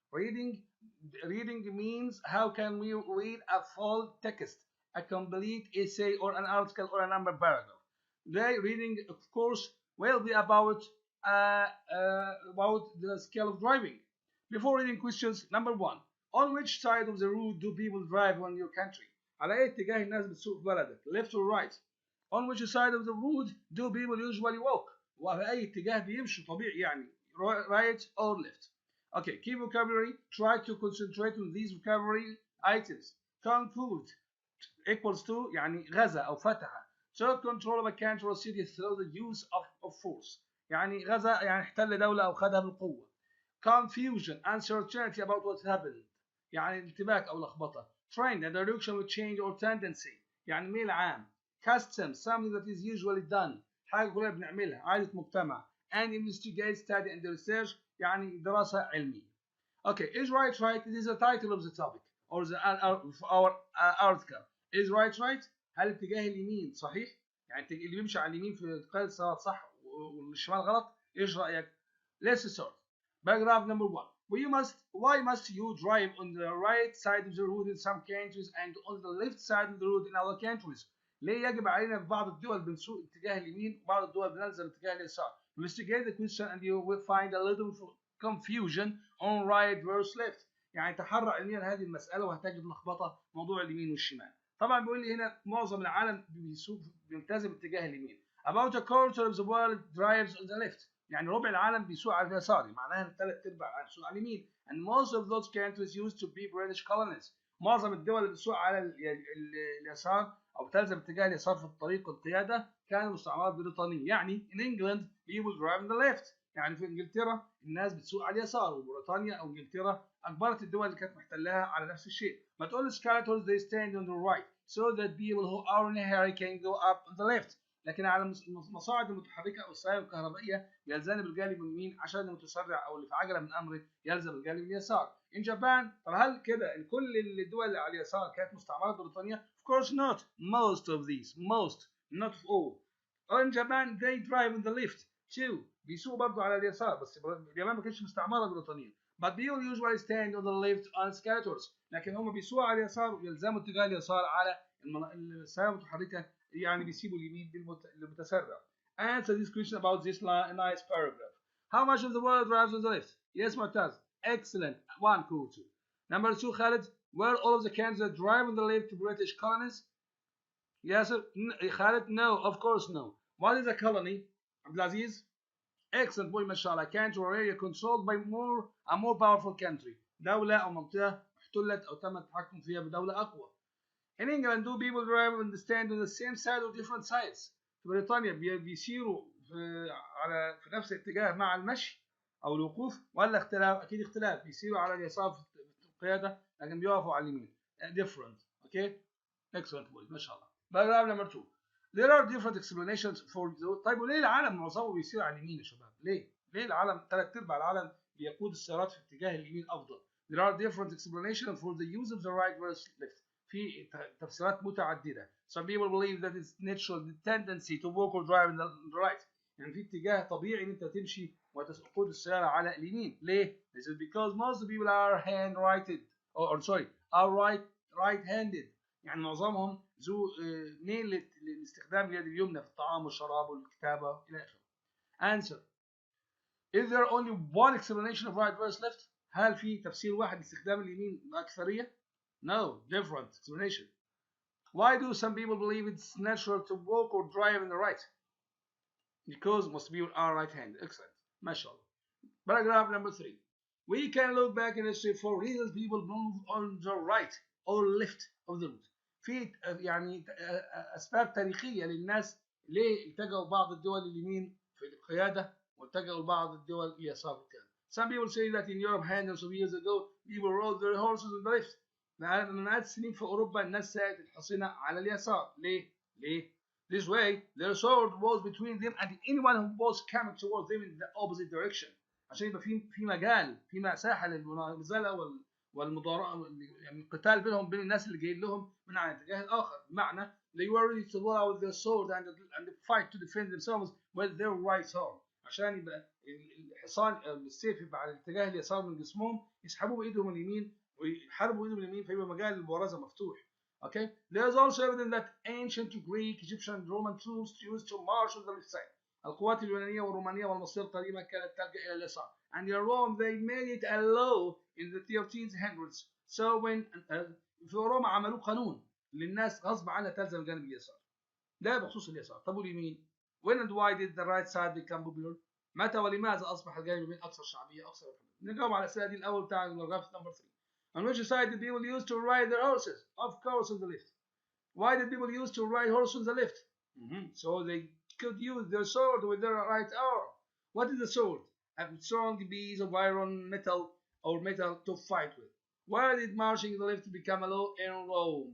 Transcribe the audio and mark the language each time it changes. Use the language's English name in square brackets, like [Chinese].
[English] Reading means how can we read a full text, a complete essay, or an article, or a number paragraph. Today, reading, of course, will be about the skill of driving. Before reading questions, number one, on which side of the road do people drive in your country? [Arabic] على أي اتجاه الناس بتسوق في بلدك؟ [English] Left or right? On which side of the road do people usually walk? [Arabic] وفي أي اتجاه بيمشوا طبيعي يعني [English] right or left? Okay, key vocabulary. Try to concentrate on these vocabulary items. Conquered equals to [Arabic] يعني غزا أو فتح. [English] So control of a country or city through the use of force. [Arabic] يعني غزا يعني احتل دولة أو خدها بالقوة. [English] Confusion, uncertainty about what happened. [Arabic] يعني الارتباك أو لخبطة. [English] Trend, a direction with change or tendency. [Arabic] يعني ميل عام. [English] Custom, something that is usually done. [Arabic] حاجة كلنا بنعملها. عادة مجتمع. [English] And investigate, study and research. [Arabic] يعني دراسة علمية. [English] Okay, is right. It is the title of the topic or of our article. Is right. [Arabic] هل اتجاه اليمين صحيح؟ يعني اللي بيمشي على اليمين في قيادة السيارات صح والشمال غلط؟ ايش رأيك؟ [English] Let's start. Paragraph number 1. Why must you drive on the right side of the road in some countries and on the left side of the road in other countries? [Arabic] ليه يجب علينا في بعض الدول بنسوق اتجاه اليمين وبعض الدول بنلزم اتجاه اليسار؟ [English] Investigate the question and you will find a little confusion on right versus left. [Arabic] يعني تحرى علميا هذه المسألة وهتجد لخبطة موضوع اليمين والشمال. طبعا بيقول لي هنا معظم العالم بيلتزم اتجاه اليمين. [English] About a quarter of the world drives on the left. [Arabic] يعني ربع العالم بيسوق على اليسار، معناها ان ثلاث ارباع العالم بيسوق على اليمين. [English] And most of those countries used to be British colonies. [Arabic] معظم الدول اللي بتسوق على اليسار او بتلزم اتجاه اليسار في الطريق والقياده كانوا مستعمرات بريطانيه. يعني [English] in England people drive on the left. [Arabic] يعني في انجلترا الناس بتسوق على اليسار، وبريطانيا او انجلترا اجبرت الدول اللي كانت محتلاها على نفس الشيء. ما تقول [English] skeletons they stand on the right so that people who are in a hurry can go up on the left. [Arabic] لكن على المصاعد المتحركه او السيارة الكهربائيه يلزم الجانب اليمين عشان المتسرع او اللي في عجله من امره يلزم الجانب اليسار. [English] In Japan [Arabic] طب هل كده ان كل الدول اللي على اليسار كانت مستعمرات بريطانيا؟ [English] Of course not. Most of these, not all. In Japan they drive on the left too. [Arabic] بيسوقوا برضه على اليسار بس اليابان ما كانتش مستعمره بريطانيا. [English] But people usually stand on the left on escalators. [Arabic] لكن هم بيسوقوا على اليسار ويلزموا اتجاه اليسار على السيارة المتحركة، يعني بيسيبوا اليمين للمتسرع. [English] Answer this question about this nice paragraph. How much of the world drives on the left? Yes, Mu'taz. Excellent. 1, cool 2. Number 2, Khalid. Were all of the countries that drive on the left British colonies? Yes, sir. Khalid, no. Of course, no. What is a colony? Abdulaziz? Excellent point, mashallah. Country or area controlled by a more powerful country. [Arabic] دولة أو منطقة احتلت أو تم التحكم فيها بدولة أقوى. [English] In England, do people drive and stand on the same side or different sides? [Arabic] في بريطانيا بيسيروا في نفس الاتجاه مع المشي أو الوقوف ولا اختلاف؟ أكيد اختلاف. بيسيروا على اليسار في القيادة لكن بيقفوا على اليمين. [English] Different. Okay? Excellent point. [Arabic] ما شاء الله. [English] Paragraph number 2. There are different explanations for the. [Arabic] طيب وليه العالم معظمه بيسير على اليمين يا شباب؟ ليه العالم ثلاث ارباع العالم بيقود السيارات في اتجاه اليمين افضل؟ [English] There are different explanations for the use of the right versus left. [Arabic] في تفسيرات متعددة. [English] Some people believe that it's natural tendency to walk or drive in the right. [Arabic] يعني في اتجاه طبيعي ان انت تمشي وتقود السيارة على اليمين. ليه؟ [English] This is because most people are hand-righted or sorry are right-handed. [Arabic] يعني معظمهم ذو ميل لاستخدام اليد اليمنى في الطعام والشراب والكتابة إلى آخره. [English] Answer. Is there only one explanation of right versus left? [Arabic] هل في تفسير واحد لاستخدام اليمين الأكثرية؟ [English] No, different explanation. Why do some people believe it's natural to walk or drive in the right? Because most people are right-handed. Excellent. MashaAllah. Paragraph number 3. We can look back in history for reasons people move on the right or left of the route. [Arabic] في يعني أسباب تاريخية للناس ليه اتجهوا بعض الدول اليمين في القيادة واتجهوا بعض الدول اليسار في القيادة. [English] Some people say that in Europe hundreds of years ago people rode their horses on the left. [Arabic] من مئات السنين في أوروبا الناس ساقت الحصينة على اليسار. ليه؟ [English] This way, their sword was between them and anyone who was coming towards them in the opposite direction. [Arabic] عشان يبقى في مجال، في مساحة للمنازلة والمضارعة، يعني القتال بينهم بين الناس اللي جايين لهم من على الاتجاه الآخر. بمعنى [English] they were ready to pull out their sword and fight to defend themselves with their right arm. [Arabic] عشان يبقى الحصان السيف يبقى على الاتجاه اليسار من جسمهم، يسحبوه بإيدهم اليمين ويحاربوا بإيدهم اليمين، فيبقى مجال المبارزة مفتوح. [English] Okay, there's also evidence that ancient Greek, Egyptian, and Roman troops used to march on the left side. [Arabic] القوات اليونانية والرومانية والمصرية القديمة كانت تلجأ إلى اليسار. [English] And in Rome they made it a law in the 1300s. So when [Arabic] في روما عملوا قانون للناس غصب عنها تلزم الجانب اليسار. ده بخصوص اليسار. طب واليمين؟ [English] When and why did the right side become popular؟ [Arabic] متى ولماذا أصبح الجانب اليمين أكثر شعبية أكثر محبوبية؟ نجاوب على الأسئلة دي الأول بتاع الجراف نمبر 3. [English] On which side did people use to ride their horses? Of course on the left. Why did people use to ride horses on the left? So they could use their sword with their right arm. What is a sword? A strong piece of iron, metal, or metal to fight with. Why did marching on the left become a law in Rome?